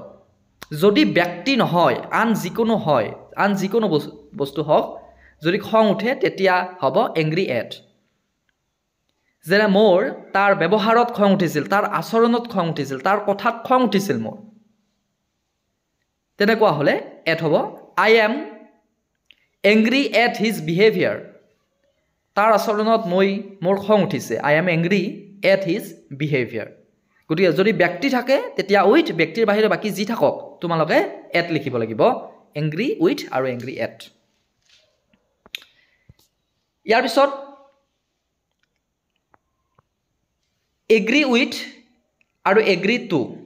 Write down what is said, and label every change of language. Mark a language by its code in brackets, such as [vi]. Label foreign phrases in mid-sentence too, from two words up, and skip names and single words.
[as] যদি ব্যক্তি নহয় আন যিকোনো বস্তু হওক যদি খং উঠে তেতিয়া হ'ব [en] angry at. [as] যেনে মোৰ তাৰ ব্যৱহাৰত খং উঠিছিল তাৰ আচৰণত খং উঠিছিল তাৰ কথাত খং উঠিছিল মোৰ তেনেকুৱা হলে এট হ'ব। [en] I am angry at his behavior. [as] তাৰ আচৰণত মোৰ খং উঠিছে। [en] I am angry at his behavior. [as] গতিকে যদি ব্যক্তি থাকে তেতিয়া উইথ ব্যক্তিৰ বাহিৰে বাকি যি থাকক তোমালোকে এট লিখিব লাগিব। [en] angry with আৰু angry at। [as] ইয়াৰ পিছত [en] agree with আৰু agree to।